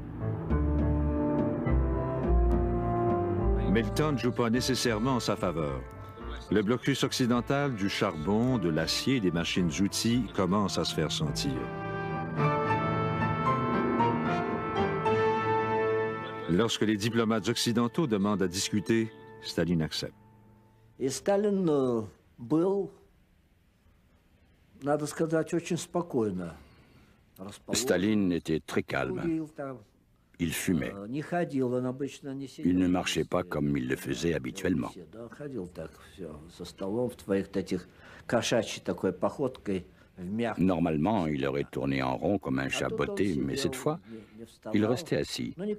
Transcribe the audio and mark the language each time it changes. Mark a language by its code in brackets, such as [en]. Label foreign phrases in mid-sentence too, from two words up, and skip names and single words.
[fr] Mais le temps ne joue pas nécessairement en sa faveur. Le blocus occidental du charbon, de l'acier et des machines-outils commence à se faire sentir. Lorsque les diplomates occidentaux demandent à discuter, Staline accepte. [ru] И Сталин был, надо сказать, очень спокойно [fr] Staline était très calme. Il fumait. Il ne marchait pas comme il le faisait habituellement. Normalement, il aurait tourné en rond comme un chat botté, mais cette fois, il restait assis.